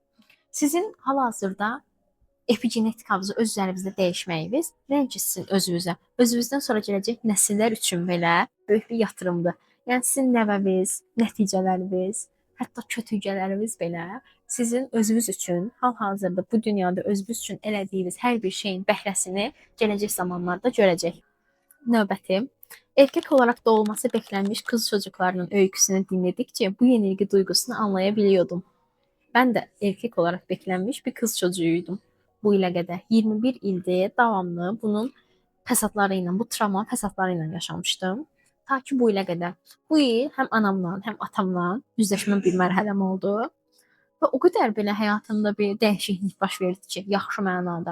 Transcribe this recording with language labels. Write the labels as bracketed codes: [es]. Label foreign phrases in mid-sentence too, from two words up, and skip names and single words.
[az] Sizin hal-hazırda epigenetikanızı öz üzərinizdə dəyişməyiniz nəinki sizin özünüzdən sonra gələcək nəsillər üçün belə böyük bir yatırımdır. Yəni sizin nəvəniz, nəticələriniz, hətta kötücələriniz belə sizin özünüz üçün hal-hazırda bu dünyada özünüz üçün elədiyiniz hər bir şeyin bəhrəsini gələcək zamanlarda görəcək. Növbəti, [tr] erkek olarak doğulması beklenmiş kız çocuklarının öyküsünü dinledikçe bu yenilgi duygusunu anlayabiliyordum. Ben de erkek olarak beklenmiş bir kız çocuğuydum [az] bu ilə qədər. 21 ildir davamlı bunun fəsadları bu travma fəsadları ilə yaşamışdım. Ta ki bu ilə qədər. Bu il həm anamla, həm atamla yüzləşmə bir mərhələm oldu. Və o qədər belə həyatımda bir dəyişiklik baş verdi ki, yaxşı mənada.